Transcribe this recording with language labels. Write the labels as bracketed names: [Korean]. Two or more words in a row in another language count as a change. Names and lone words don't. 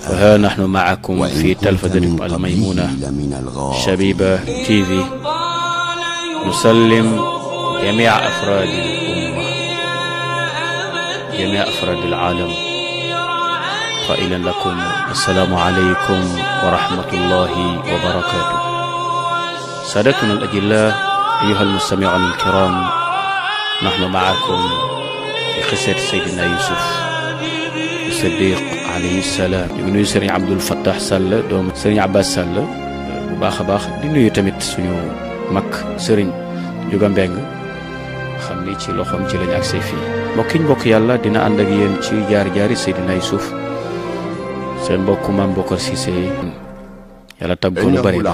[Arabic] فها نحن معكم في تلفزة الميمونة شبيبة تي في، نسلم جميع أفراد الأمة، جميع أفراد العالم، قائلا لكم السلام عليكم ورحمة الله وبركاته. سادتنا الأجلاء أيها المستمعون الكرام، نحن معكم في قصة سيدنا يوسف الصديق عليه السلام. [Wolof] ñu ngi nuyu Serigne Abdoul Fattah Sall doomu Serigne Abbas Sall bu baax a baax, di nuyu tamit suñu mag Serigne Juga Mbeng, xam ni ci loxoom ci lañ agsee fii. mbokk yàlla dina ànd ak yéen ci jaar-jaari Seydina Yusuf, seen mbokku Maam Bokar Cissé, yàlla tàgg ko lu bari.